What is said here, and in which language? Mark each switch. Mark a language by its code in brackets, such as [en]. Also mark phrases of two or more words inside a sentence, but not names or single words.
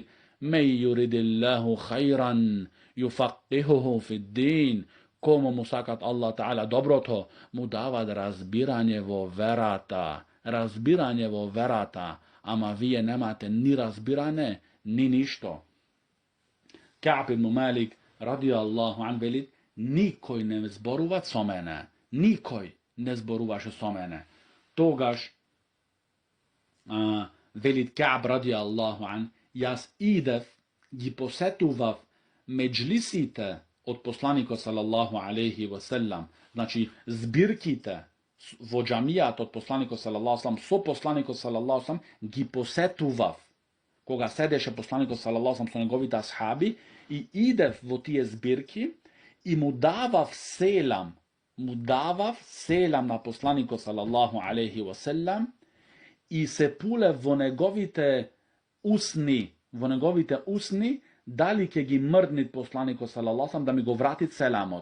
[ar] من يرد الله به خيرا يفقهه في الدين. [mk] Кому му сакат Аллах Таала доброто, му дават разбирање во верата, ама вие немате ни разбирање, ни ништо. Кааб ибн Малик [ar] رضي الله عنه [mk] вели, никој не зборува со мене, никој не зборуваше со мене. Тогаш вели Кааб [ar] رضي الله عنه, [mk] јас идев, ги посетував меџлисите од посланикот [ar] صلى الله عليه وسلم, [mk] значи збирките во џамијат од посланикот [ar] صلى الله عليه وسلم, [mk] со посланикот [ar] صلى الله عليه وسلم [mk] ги посетував. Кога седеше посланикот [ar] صلى الله عليه وسلم [mk] со неговите асхаби, и идев во тие збирки и му давав селам на посланикот [ar] صلى الله عليه وسلم, [mk] и се пулев во неговите усни, дали ќе ги мрднит посланикот [ar] صلى الله عليه وسلم [mk] да ми го вратит селамот.